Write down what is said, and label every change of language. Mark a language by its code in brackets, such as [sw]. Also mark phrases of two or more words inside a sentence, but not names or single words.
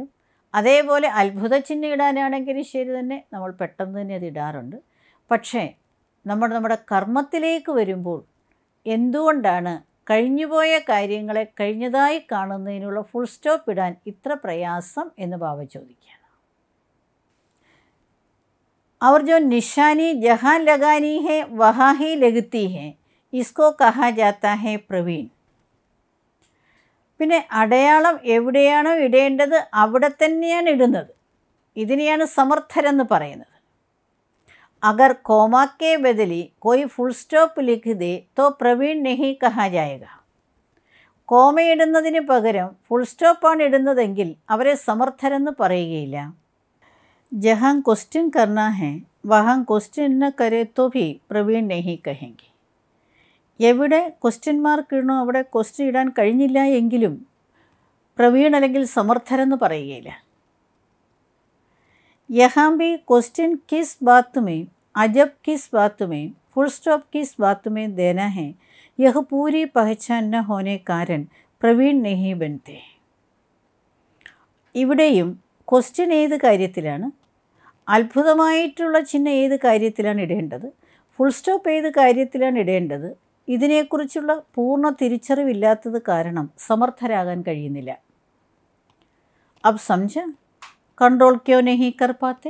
[ml] അതേപോലെ അത്ഭുത ചിഹ്നം ഇടാനാണെങ്കിലും ശരി തന്നെ നമ്മൾ പെട്ടെന്ന് തന്നെ അത് ഇടാറുണ്ട്. പക്ഷേ നമ്മുടെ കർമ്മത്തിലേക്ക് വരുമ്പോൾ എന്തുകൊണ്ടാണ് കഴിഞ്ഞുപോയ കാര്യങ്ങളെ കഴിഞ്ഞതായി കാണുന്നതിനുള്ള [en] full stop [ml] ഇടാൻ ഇത്ര പ്രയാസം എന്ന് ബാബ ചോദിക്കുകയാണ്. [hi] और जो निशानी जहाँ लगानी है वहाँ ही लगती है, इसको कहा जाता है प्रवीण. [ml] പിന്നെ അടയാളം എവിടെയാണോ ഇടേണ്ടത് അവിടെ തന്നെയാണ് ഇടുന്നത്. ഇതിനെയാണ് സമർത്ഥരെന്ന് പറയുന്നത്. [hi] अगर कोमा के बदले कोई [en] full stop [hi] लिख दे तो प्रवीण नहीं कहा जाएगा. [ml] കോമ ഇടുന്നതിന് പകരം [en] full stopആണ് [ml] ഇടുന്നതെങ്കിൽ അവരെ സമർത്ഥരെന്ന് പറയുകയില്ല. [hi] जहाँ क्वेश्चन करना है वहाँ क्वेश्चन न करे तो भी प्रवीण नहीं कहेंगे. [ml] എവിടെ [en] question mark [ml] ഇടണോ അവിടെ ക്വസ്റ്റ്യൻ ഇടാൻ കഴിഞ്ഞില്ല എങ്കിലും പ്രവീൺ അല്ലെങ്കിൽ സമർത്ഥരെന്ന് പറയുകയില്ല. [hi] यहाँ भी क्वेश्चन किस बात में, अजब किस बात में, [en] full stop [hi] किस बात में देना है, यह पूरी पहचान न होने कारण प्रवीण नहीं बनते. [ml] ഇവിടെയും ക്വസ്റ്റ്യൻ ഏത് കാര്യത്തിലാണ്, അത്ഭുതമായിട്ടുള്ള ചിഹ്നം ഏത് കാര്യത്തിലാണ് ഇടേണ്ടത്, [en] full stop [ml] ഏത് കാര്യത്തിലാണ് ഇടേണ്ടത്, ഇതിനെക്കുറിച്ചുള്ള പൂർണ്ണ തിരിച്ചറിവില്ലാത്തത് കാരണം സമർത്ഥരാകാൻ കഴിയുന്നില്ല. [hi] अब समझ कंट्रोल क्यों नहीं कर पाते.